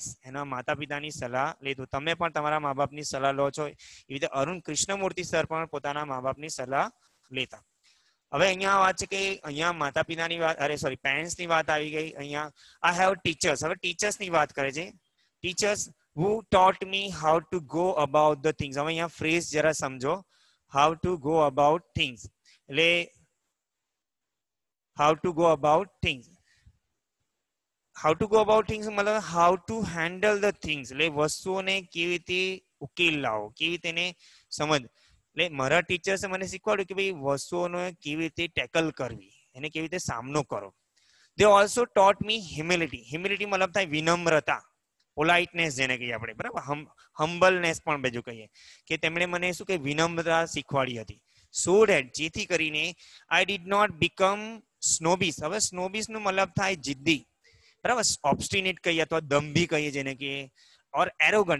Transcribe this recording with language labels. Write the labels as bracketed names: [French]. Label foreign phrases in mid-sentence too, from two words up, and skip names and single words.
[Gujarati] એના માતા પિતાની સલાહ લીધું. તમે પણ તમારા મા બાપની સલાહ લો છો, એવી રીતે અરુણ કૃષ્ણમૂર્તિ સર પણ પોતાના મા બાપની સલાહ લેતા. હવે અહીંયા વાત છે કે અહીંયા માતા પિતાની વાત, અરે સોરી, પેરેન્ટ્સની વાત આવી ગઈ. [English] અહીંયા I have teachers. [Gujarati] હવે ટીચર્સની વાત કરે છે. [English] ટીચર્સ who taught me how to go about the things. [Gujarati] હવે અહીંયા ફ્રેઝ જરા સમજો. [English] how to go about things એટલે how to go about things. how to go about things મતલબ how to handle the things, [Gujarati] એટલે વસ્તુઓને કેવી રીતે ઉકેલ લાવો, કેવી રીતે એને સમજ. એટલે મારા ટીચર્સે મને શીખવાડ્યું કે ભાઈ વસ્તુઓને કેવી રીતે ટેકલ કરવી, એને કેવી રીતે સામનો કરો. [English] they also taught me humility. [Gujarati] humility મતલબ થાય વિનમ્રતા, પોલાઇટનેસ જેને કહીએ આપણે, બરાબર, હમ્બલનેસ પણ બીજું કહીએ, કે તેમણે મને શું કે વિનમ્રતા શીખવાડી હતી. [English] so that [Gujarati] જેથી કરીને [English] I did not become snobbish. [Gujarati] હવે સ્નોબીસ નું મતલબ થાય જિદ્દી, બરાબર, ઓબ્સ્ટિનેટ કહીએ અથવા દંભી કહીએ જેને કે, [English] or arrogant.